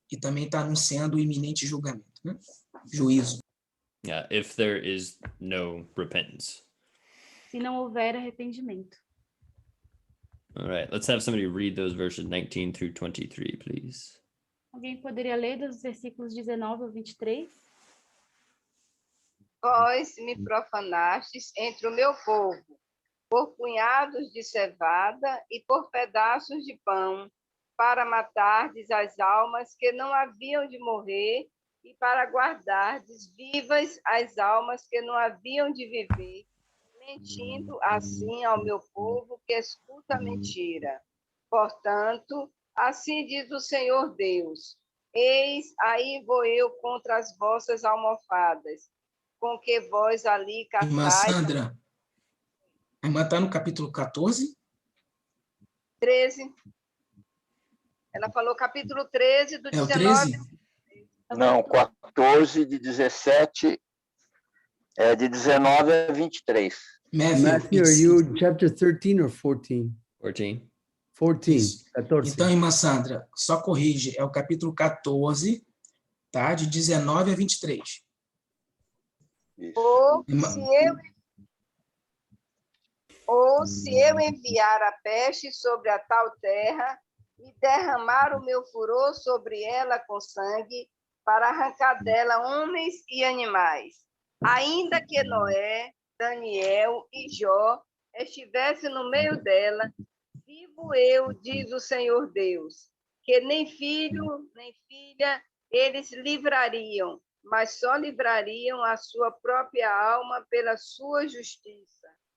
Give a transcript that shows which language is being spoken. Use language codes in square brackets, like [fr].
[pt] E também está anunciando o iminente julgamento, né? Juízo. [en] Yeah, if there is no repentance. [pt] Se não houver arrependimento. [en] All right, let's have somebody read those verses 19 through 23, please. [pt] Alguém poderia ler dos versículos 19 ao 23? Vós me profanastes entre o meu povo, por punhados de cevada e por pedaços de pão, para matardes as almas que não haviam de morrer e para guardardes vivas as almas que não haviam de viver, mentindo assim ao meu povo que escuta a mentira. Portanto, assim diz o Senhor Deus, Eis, aí vou eu contra as vossas almofadas, com que vós ali Irmã caçais. Sandra, a irmã está no capítulo 14? 13. Ela falou capítulo 13, do É o 19. 13? Não, 14 de 17, de 19 a 23. [en] Matthew, are you chapter 13 or 14? [pt] 14. 14. Isso. 14. Então, irmã Sandra, só corrige, é o capítulo 14, tá? De 19 a 23. Isso. Ou se eu enviar a peste sobre a tal terra e derramar o meu furor sobre ela com sangue, para arrancar dela homens e animais, ainda que Noé, Daniel e Jó estivessem no meio dela, vivo eu, diz o Senhor Deus, que nem filho, nem filha eles livrariam, mas só livrariam a sua própria alma pela sua justiça.